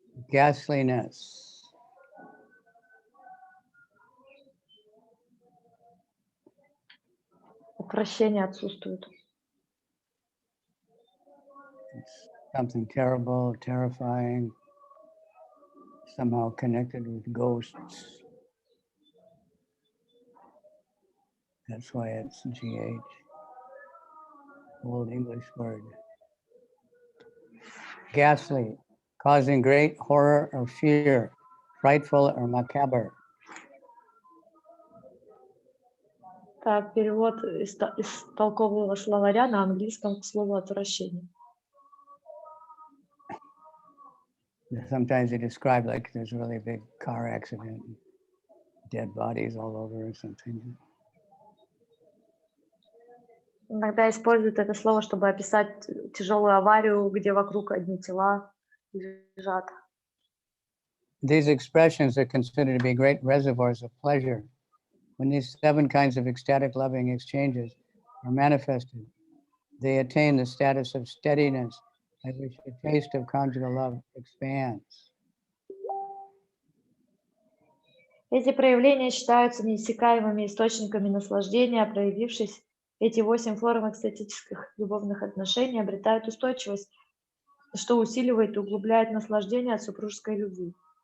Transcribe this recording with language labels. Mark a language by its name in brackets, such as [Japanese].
[English] Ghastliness. [Russian] Отвращение отсутствует. [English] It's something terrible, terrifying, somehow connected with ghosts. That's why it's GH, Old English word. Ghastly, causing great horror or fear, frightful or macabre. [Russian] Так, перевод из толкового словаря на английском к слову отвращение. [English] Sometimes they describe like there's a really big car accident, dead bodies all over or something. [Russian] Иногда используют это слово, чтобы описать тяжелую аварию, где вокруг одни тела лежат. [English] These expressions are considered to be great reservoirs of pleasure. When these 7 kinds of ecstatic loving exchanges are manifested, they attain the status of steadiness at which the taste of conjugal love expands. [Russian] Эти проявления считаются неиссякаемыми источниками наслаждения, проявившись, эти 8 форм экстатических любовных отношений обретают устойчивость, что усиливает и углубляет наслаждение от супружеской любви.